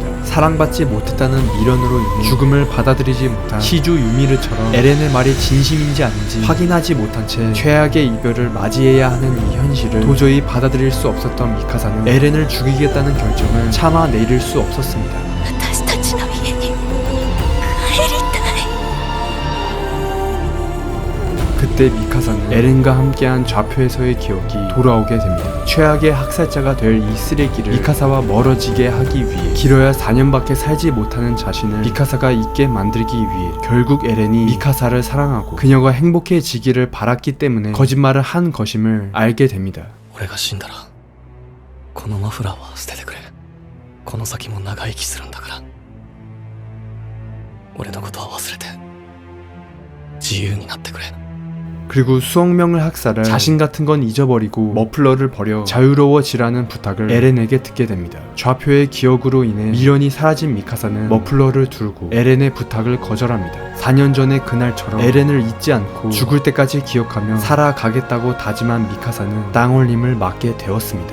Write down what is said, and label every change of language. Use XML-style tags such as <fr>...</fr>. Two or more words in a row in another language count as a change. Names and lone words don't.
<ko>사랑받지 못했다는 미련으로 인해 죽음을 받아들이지 못한 시조 유미르처럼 에렌의 말이 진심인지 아닌지 확인하지 못한 채 최악의 이별을 맞이해야 하는 이 현실을 도저히 받아들일 수 없었던 미카사는 에렌을 죽이겠다는 결정을 차마 내릴 수 없었습니다.</ko> <ja>私たちの家に帰りたい。</ja> <ko>그때 미카사는 에렌과 함께한 좌표에서의 기억이 돌아오게 됩니다. 최악의 학살자가 될 이 쓰레기를 미카사와 멀어지게 하기 위해 길어야 4년밖에 살지 못하는 자신을 미카사가 있게 만들기 위해 결국 에렌이 미카사를 사랑하고 그녀가 행복해지기를 바랐기 때문에 거짓말을 한 것임을 알게 됩니다.</ko> <ja>俺が死んだらこのマフラーは捨ててくれ。この先も長生きするんだから。俺のことは忘れて自由になってくれ。</ja> <ko>그리고 수억 명을 학살할 자신 같은 건 잊어버리고 머플러를 버려 자유로워지라는 부탁을 에렌에게 듣게 됩니다. 좌표의 기억으로 인해 미련이 사라진 미카사는 머플러를 두르고 에렌의 부탁을 거절합니다. 4년 전의 그날처럼 에렌을 잊지 않고 죽을 때까지 기억하며 살아가겠다고 다짐한 미카사는 땅올림을 맞게 되었습니다.</ko>